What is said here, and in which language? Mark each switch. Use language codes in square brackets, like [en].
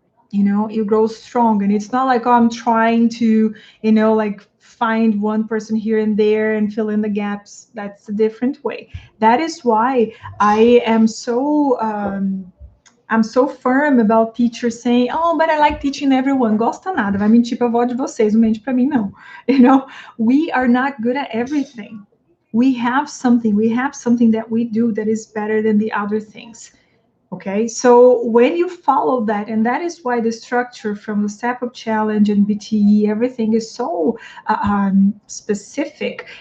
[en] You grow strong, and it's not like, oh, I'm trying to, like find one person here and there and fill in the gaps. That's a different way. That is why I am so I'm so firm about teachers saying, oh, but I like teaching everyone. [pt] Gosta nada, vai mentir pra avó de vocês, não mente pra mim, não. [en] We are not good at everything. We have something that we do that is better than the other things. Okay, so when you follow that, and that is why the structure from the Step Up Challenge and BTE, everything is so specific.